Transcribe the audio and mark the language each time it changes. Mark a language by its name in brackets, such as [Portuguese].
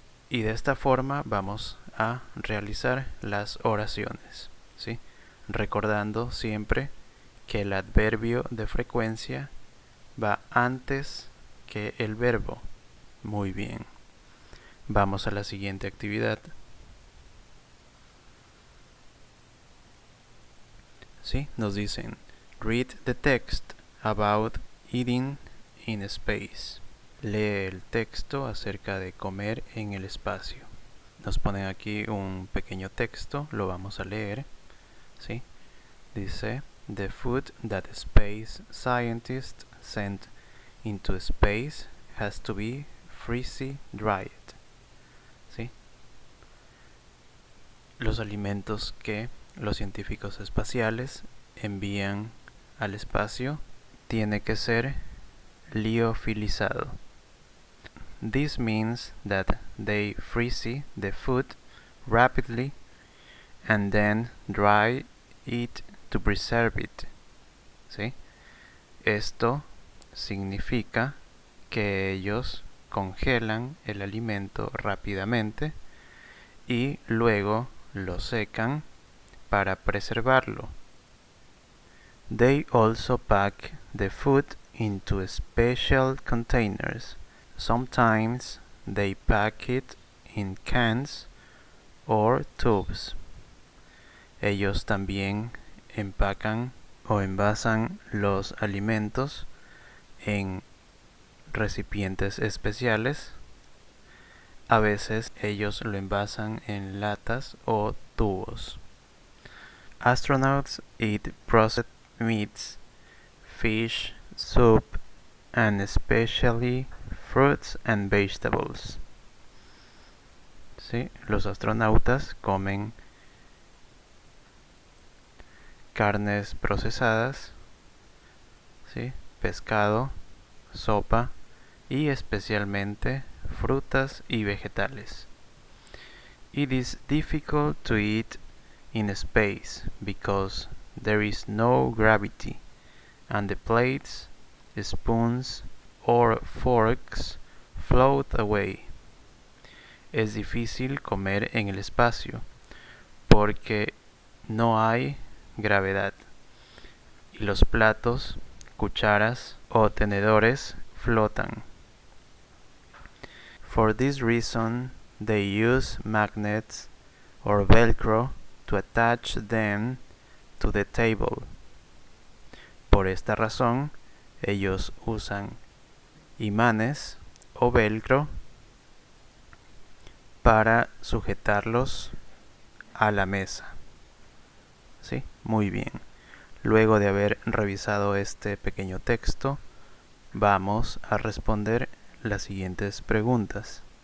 [Spanish] Y de esta forma vamos a realizar las oraciones. ¿Sí? Recordando siempre que el adverbio de frecuencia va antes que el verbo. Muy bien. Vamos a la siguiente actividad. ¿Sí? Nos dicen, read the text about eating in space. Lee el texto acerca de comer en el espacio. Nos ponen aquí un pequeño texto, lo vamos a leer. ¿Sí? [English] Dice, the food that space scientists send into space has to be freeze dried. [Spanish] ¿Sí? Los alimentos que los científicos espaciales envían al espacio tiene que ser liofilizado. [English] This means that they freeze the food rapidly and then dry it to preserve it. [Spanish] ¿Sí? Esto significa que ellos congelan el alimento rápidamente y luego lo secan para preservarlo. [English] They also pack the food into special containers. Sometimes they pack it in cans or tubes. [Spanish] Ellos también empacan o envasan los alimentos en recipientes especiales. A veces ellos lo envasan en latas o tubos. [English] Astronauts eat processed meats, fish, soup, and especially fruits and vegetables. [Spanish] ¿Sí? Los astronautas comen carnes procesadas, ¿sí? Pescado, sopa y especialmente frutas y vegetales. [English] It is difficult to eat in space because there is no gravity and the plates, spoons or forks float away. [Spanish] Es difícil comer en el espacio porque no hay gravedad y los platos, cucharas o tenedores flotan. [English] For this reason, they use magnets or velcro to attach them to the table. [Spanish] Por esta razón, ellos usan imanes o velcro para sujetarlos a la mesa. ¿Sí? Muy bien. Luego de haber revisado este pequeño texto, vamos a responder las siguientes preguntas.